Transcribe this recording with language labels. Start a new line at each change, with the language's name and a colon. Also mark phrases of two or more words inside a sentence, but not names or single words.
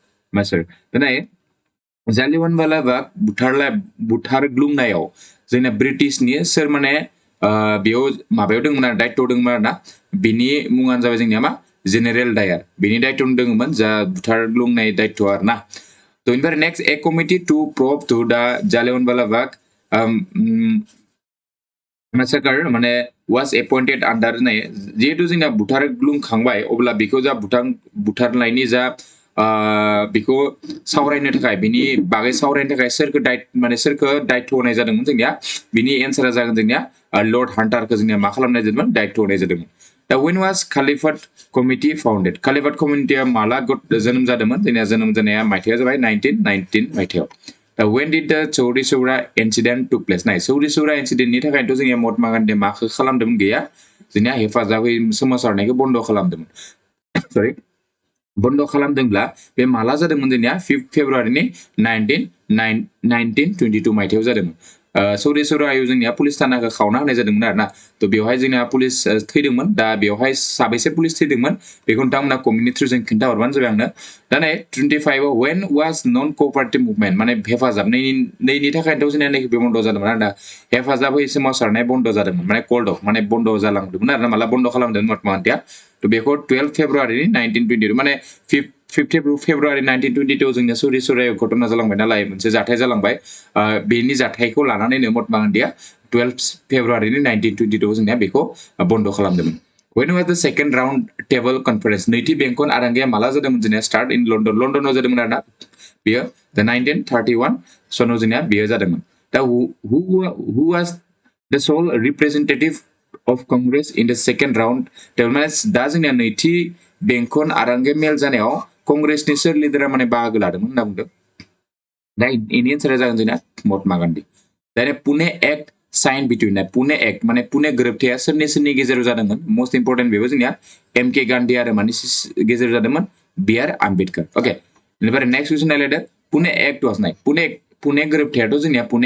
Bodo: जालियानवाला बाग बुथारग्लुंनायाव जोंना ब्रिटिशनि सोर माने बेयाव माबायाव दंमोन आरो दायित्व दंमोन आरोना बिनि मुङानो जाबाय जोंनिया मा जेनेरेल डायार बिनि दायित्व दंमोन जा बुथारग्लुंनाय दायित्व आरोना थ' बेनिफ्राय नेक्स्ट ए
English: committee to probe to the
Bodo: जालियानवाला बाग सरकार माने
English: was appointed under
Bodo: नै जिहेतु जोंना बुथारग्लुंखांबाय अब्ला बेखौ जा बुथारनायनि जा बेखौ सावरायनो थाखाय बिनि बागै सावरायनो थाखाय सोरखौ दायित्व होनाय जादोंमोन जोंनिया बिनि एन्सारा जागोन जोंनिया लर्ड हान्टारखौ जोंनिया मा खालामनाय जादोंमोन दायित्व होनाय जादोंमोन दा
English: when was Caliphate Committee founded Caliphate Committee
Bodo: माला जोनोम जादोंमोन जोंनिया जोनोम जानाया मायथाइया जाबाय 1919 मायथाइयाव दा
English: when did the Chauri Chaura incident took place
Bodo: नाय चौरी चौरा incidentनि थाखायथ' जोंनिया महात्मा गान्धी माखौ खालामदोंमोन गैया जोंनिया हेफाजाबै सोमावसारनायखौ बन्द खालामदोंमोन सरि बन्द खालामदोंब्ला बे माला जादोंमोन जोंनिया 5 फेब्रुवारिनि 1922 मायथाइयाव जादोंमोन चौरी चौरायाव जोंनिया पुलिस थानाखौ खावना होनाय जादोंमोन आरोना त बेवहाय जोंनिया पुलिस थैदोंमोन दा बेवहाय साबैसे पुलिस थैदोंमोन बेखौ नोंथांमोना कमिउनिटि थ्रुजों खिन्थाहरबानो जाबाय आंनो दा नै 25 आव
English: when was non cooperative movement
Bodo: माने हेफाजाबनायनि थाखायथ' जोंनिया बे बन्द जादोंमोन आरोना हेफाजाबै सोमावसारनाय बन्द जादोंमोन माने कल्ड माने बन्द जालांदोंमोन आरोना माला बन्द खालामदोंमोन महात्मा गान्धीया त बेखौ 12 फेब्रुवारिनि 1922 माने 5 फेब्रुवारि 1922 जोंनिया चौरी चौरायाव घटना जालांबाय नालाय मोनसे जाथाय जालांबाय बेनि जाथायखौ लानानैनो महात्मा गान्धीया 12 फेब्रुवारिनि 1922 जोंनिया बेखौ बन्द खालामदोंमोन
English: when was the second round table conference
Bodo: नैथि बेंखन आरांगाया माला जादोंमोन जोंनिया
English: start in Londonाव
Bodo: जादोंमोन आरोना बेयो द 1931 सनाव जोंनिया बेयो जादोंमोन दा
English: who was the sole representative of Congress in the second round
Bodo: माने दा जोंनिया नैथि बेंखन आरांगा मेल जानायाव कंग्रेसनि सोर लिडारा माने बाहागो लादोंमोन होनना बुंदों दा इनि एन्सारा जागोन जोंना महात्मा गान्धी दा
English: Pune act sign between Pune act
Bodo: माने पुणे गोरोबथाया सोरनि गेजेराव जादोंमोन
English: most important
Bodo: बेबो जोंनिया MK गान्धी आरो मानि गेजेराव जादोंमोन BR आम्बेडकर ओके बेनिफ्राय
English: next question
Bodo: नायलायदो
English: Pune act was
Bodo: नाय पुणे गोरोबथायाथ' जोंनिया पुणे